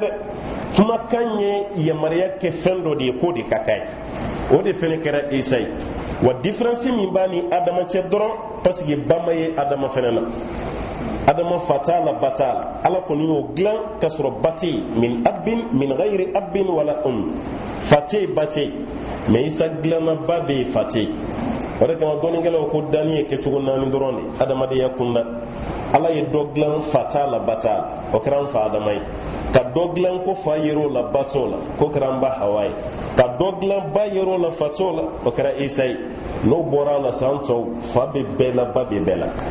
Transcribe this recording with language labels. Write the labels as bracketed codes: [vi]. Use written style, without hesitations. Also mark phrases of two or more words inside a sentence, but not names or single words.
[bm] dɛ kumakan ye yamaruya kɛ fɛn dɔ de ye k'o de ka kan ye o de fɛnɛ kɛra Isa ye wa différence min b'a ni adama cɛ dɔrɔn [fr] parce que [bm] ba ma ye adama fɛnɛ na adama fa t'a la ba t'a la ala kɔni y'o dilan k'a sɔrɔ ba tɛ yen [ar] من غير أب [bm] wala fa tɛ yen ba tɛ yen mais Isa dilanna ba bɛ yen fa tɛ yen o de kama dɔnnikɛlaw ko danni ye kɛcogo 4 dɔrɔn de adamadenya kunda ala ye dɔ dilan fa t'a la ba t'a la o kɛra an fa adama ye ka dɔ dilan ko fa yer'o la ba t'o la ko kɛra an ba hawa ye ka dɔ dilan ba yer'o la fa t'o la o kɛra Isa ye n'o bɔra a la san tɔw fa bɛ bɛɛ la ba bɛ bɛɛ la